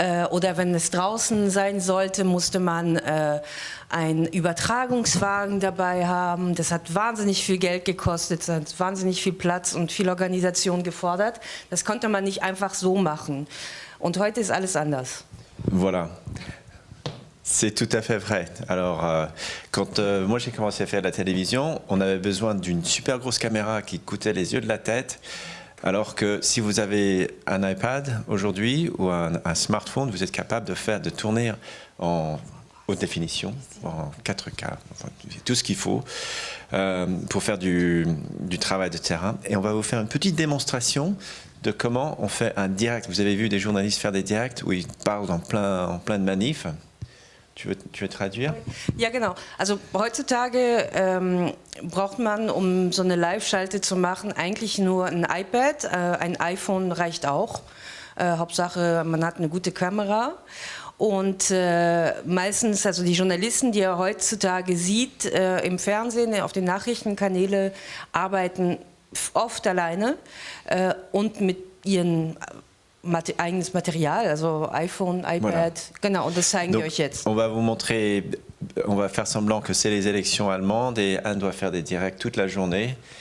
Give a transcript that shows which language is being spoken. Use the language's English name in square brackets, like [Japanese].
[German] Oder wenn es draußen sein sollte, musste man einen Übertragungswagen dabei haben. Das hat wahnsinnig viel Geld gekostet, das hat wahnsinnig viel Platz und viel Organisation gefordert. Das konnte man nicht einfach so machen. Und heute ist alles anders. [French] Voilà. C'est tout à fait vrai. Alors, quand moi j'ai commencé à faire de la télévision, on avait besoin d'une super grosse caméra qui coûtait les yeux de la tête. Alors que si vous avez un iPad aujourd'hui ou un smartphone, vous êtes capable de tourner en haute définition, en 4K, enfin, tout ce qu'il faut pour faire du travail de terrain. Et on va vous faire une petite démonstration de comment on fait un direct. Vous avez vu des journalistes faire des directs où ils parlent en plein de manifs. Tu veux traduire? [German] Ja, genau. Also heutzutage braucht man, um so eine Live-Schalte zu machen, eigentlich nur ein iPad. Ein iPhone reicht auch. Hauptsache, man hat eine gute Kamera. Und meistens, also die Journalisten, die ihr heutzutage sieht im Fernsehen, auf den Nachrichtenkanälen, arbeiten oft alleine und mit ihren eigenes Material, also iPhone, iPad, voilà. Genau, und das zeigen wir euch jetzt. [French] On va vous montrer, on va faire semblant que c'est les élections allemandes et Anne doit faire des directs toute la journée.